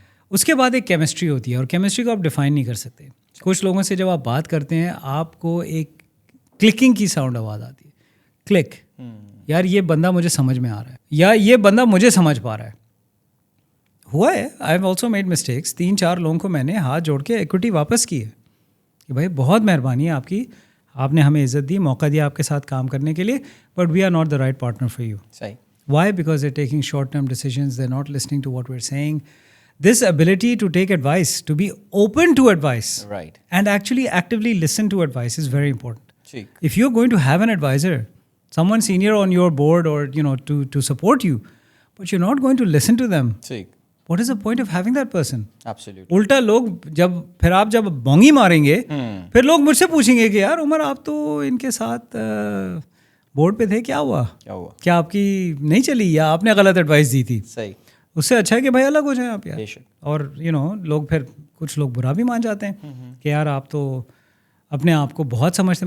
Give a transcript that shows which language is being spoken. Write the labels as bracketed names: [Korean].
[Urdu] اس کے بعد ایک کیمسٹری ہوتی ہے, اور کیمسٹری کو آپ ڈیفائن نہیں کر سکتے. کچھ لوگوں سے جب آپ بات کرتے ہیں, آپ کو ایک کلکنگ کی ساؤنڈ آواز آتی ہے, کلک, یار یہ بندہ مجھے سمجھ میں آ رہا ہے, یا یہ بندہ مجھے سمجھ پا رہا ہے. ہوا ہے, [English] I have also made mistakes. [Urdu] 3-4 لوگوں کو میں نے ہاتھ جوڑ کے ایکوٹی واپس کی ہے کہ بھائی بہت مہربانی ہے آپ کی, آپ نے ہمیں عزت دی, موقع دیا آپ کے ساتھ کام کرنے کے لیے, [English] But we are not the right partner for you. Why? Because they taking short term decisions, they are not listening to what we are saying. This ability to take advice, to be open to advice, right, and actually actively listen to advice is very important. If you're going to have an advisor, someone senior on your board, or to support you, but you're not going to listen to them, what is the point of having that person? Absolutely. [Urdu] الٹا لوگ پھر آپ جب بونگی ماریں گے, پھر لوگ مجھ سے پوچھیں گے کہ یار عمر آپ تو ان کے ساتھ بورڈ پہ تھے, کیا ہوا, کیا آپ کی نہیں چلی, یا آپ نے غلط ایڈوائس دی تھی. صحیح. اس سے اچھا ہے کہ بھائی الگ ہو جائیں آپ یار. اور لوگ پھر کچھ لوگ برا بھی مان جاتے ہیں کہ یار آپ تو اپنے آپ کو بہت سمجھتے.